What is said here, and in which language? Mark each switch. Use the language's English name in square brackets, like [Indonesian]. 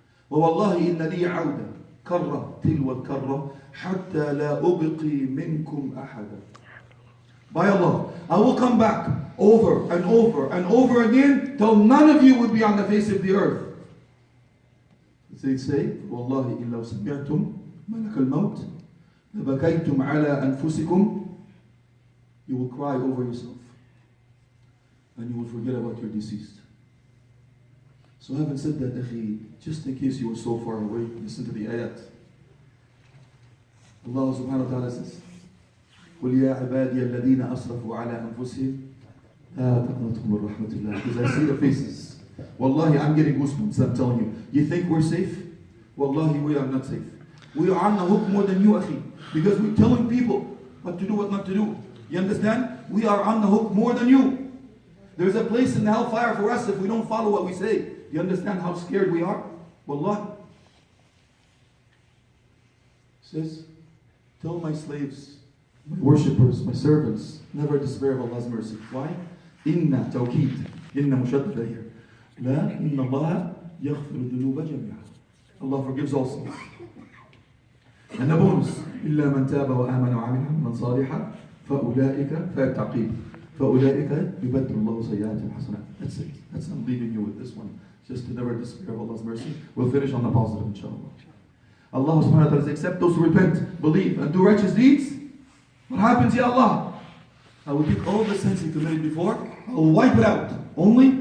[Arabic] وَوَاللَّهِ إِنَّ لِي عَوْدًا كَرَّةً تِلْوَ الْكَرَّةِ حَتَّى لَا أُبْقِي مِنْكُمْ أَحَدًا. [English] By Allah, I will come back over and over and over again till none of you will be on the face of the earth. They say, [Arabic] وَاللَّهِ إِن لَوْ سَمِعْتُمْ مَلَكَ الْمَوْتِ لَبَكَيْتُمْ عَلَىٰ أَنفُسِكُمْ. [English] You will cry over yourself and you will forget about your deceased. So having said that, akhi, just in case you were so far away, listen to the ayat. Allah subhanahu wa ta'ala says, [Arabic] قُلْ يَا عِبَادِيَ الَّذِينَ أَسْرَفُوا عَلَىٰ أَنفُسِهِمْ لَا تَقْنَطُوا مِنْ رَحْمَةِ اللَّهِ. [English] Because I see the faces. Wallahi, I'm getting goosebumps, I'm telling you. You think we're safe? Wallahi, we are not safe. We are on the hook more than you, akhi. Because we're telling people what to do, what not to do. You understand? We are on the hook more than you. There's a place in the hellfire for us if we don't follow what we say. You understand how scared we are? Wallahi. Says, tell my slaves, my worshippers, my servants, never despair of Allah's mercy. Why? [Arabic] Inna tawqeed. Inna mushaddada [English] here. [Arabic] La inna Allah yaghfiru dhunuba jami'a. [English] Allah forgives all sins. And the bonus, [Arabic] إِلَّا مَنْ تَابَ وَآمَنَ وَعَمِلَ عَمَلًا صَالِحًا فَأُولَٰئِكَ فَيَتَّقِينَ فَأُولَٰئِكَ يُبَدِّلُ اللَّهُ سَيِّئَاتِهِمْ حَسَنَاتٍ. [English] That's it. That's I'm leaving you with this one. Just to never despair of Allah's mercy. We'll finish on the positive, inshallah. Allah subhanahu wa ta'ala says, except those who repent, believe, and do righteous deeds. What happens, Ya Allah? I will take all the sins you committed before, I will wipe it out. Only?